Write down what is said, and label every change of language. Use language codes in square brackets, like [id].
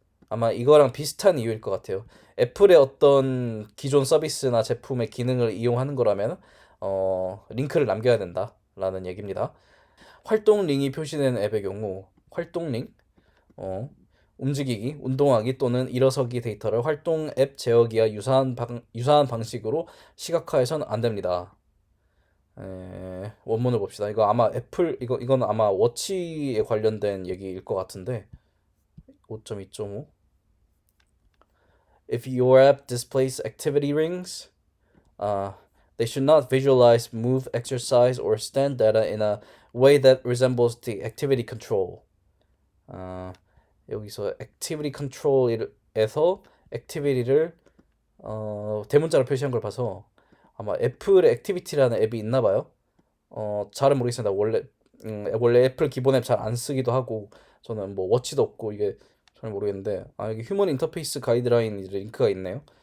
[ko] 아마 이거랑 비슷한 이유일 것 같아요. 애플의 어떤 기존 서비스나 제품의 기능을 이용하는 거라면 링크를 남겨야 된다라는 얘기입니다. 활동 링이 표시된 앱의 경우 활동 링, 어, 움직이기, 운동하기 또는 일어서기 데이터를 활동 앱 제어기와 유사한 방식으로 시각화해서는 안 됩니다. 원문을 봅시다. 이건 아마 워치에 관련된 얘기일 것 같은데 [en] 5.2.5 If your app displays activity rings, uh, they should not visualize move, exercise, or stand data in a way that resembles the activity control. [ko] 아, 여기서 activity control에서 activity를 대문자로 표시한 걸 봐서 아마 애플의 액티비티라는 앱이 있나 봐요. 잘은 모르겠습니다. 원래 원래 애플 기본 앱 잘 안 쓰기도 하고 저는 뭐 워치도 없고 이게 잘 모르겠는데 여기 휴먼 인터페이스 가이드라인 이제 링크가 있네요.